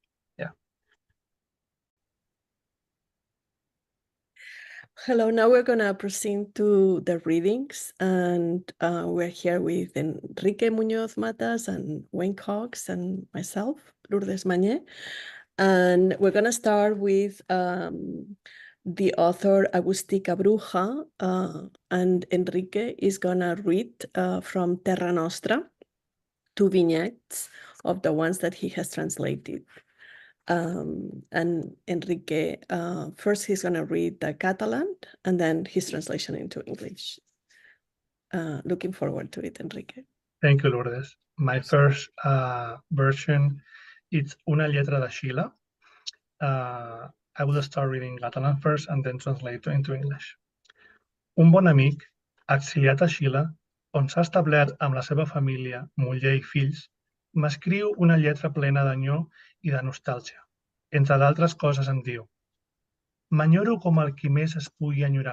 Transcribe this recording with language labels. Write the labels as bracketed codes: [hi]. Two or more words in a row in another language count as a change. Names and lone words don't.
[en] Hello, now we're going to proceed to the readings, and we're here with Enrique Muñoz Matas and Wayne Cox and myself, Lourdes Mañé, and we're going to start with the author Agustica Bruja, and Enrique is going to read from Terra Nostra 2 vignettes of the ones that he has translated. And Enrique, first he's going to read the Catalan and then his translation into English. Looking forward to it, Enrique. Thank you, Lourdes. My first version, it's Una lletra de Xile. I will start reading Catalan first and then translate into English. [ca] Un bon amic, exiliat a Xile, on s'ha establert amb la seva família, muller i fills, m'escriu una lletra plena d'enyor i de nostàlgia. Entre d'altres coses em diu: m'enyoro com el qui més es pugui enyorar.